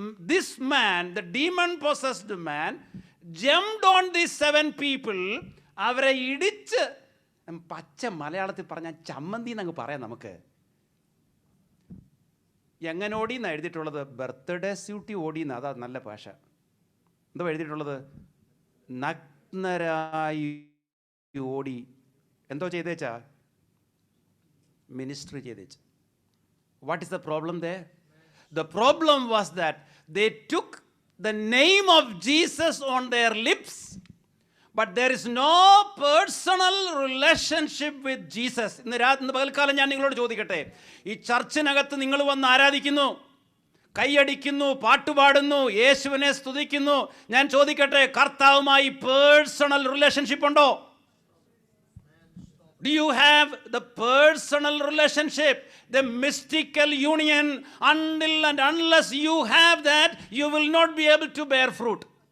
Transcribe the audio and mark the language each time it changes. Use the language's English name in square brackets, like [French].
[English] This man, the demon possessed man, jumped on these 7 people. [Malayalam] അവരെ ഇടിച്ച്, പച്ച മലയാളത്തിൽ പറഞ്ഞാൽ ചമ്മന്തി എന്നങ്ങ് പറയാം നമുക്ക്. എങ്ങനെ ഓടിയെന്നാണ് എഴുതിയിട്ടുള്ളത്? [English] birthday സ്യൂട്ടി [Malayalam] ഓടിയെന്ന്. അതാ നല്ല ഭാഷ. എന്തോ എഴുതിയിട്ടുള്ളത്? നഗ്നരായി ഓടി. എന്തോ ചെയ്തേച്ചാ? Ministry ചെയ്തേച്ച്. [English] What is the problem there? The problem was that they took the name of Jesus on their lips, but there is no personal relationship with Jesus. [Malayalam] ഇന്ന് പകൽക്കാലം ഞാൻ നിങ്ങളോട് ചോദിക്കട്ടെ, ഈ ചർച്ചിനകത്ത് നിങ്ങൾ വന്ന് ആരാധിക്കുന്നു, കൈയടിക്കുന്നു, പാട്ടുപാടുന്നു, യേശുവിനെ സ്തുതിക്കുന്നു. ഞാൻ ചോദിക്കട്ടെ, കർത്താവുമായി [English] personal relationship [Malayalam] ഉണ്ടോ? [English] Do you have the personal relationship, the mystical union? Until and unless you have that, you will not be able to bear fruit.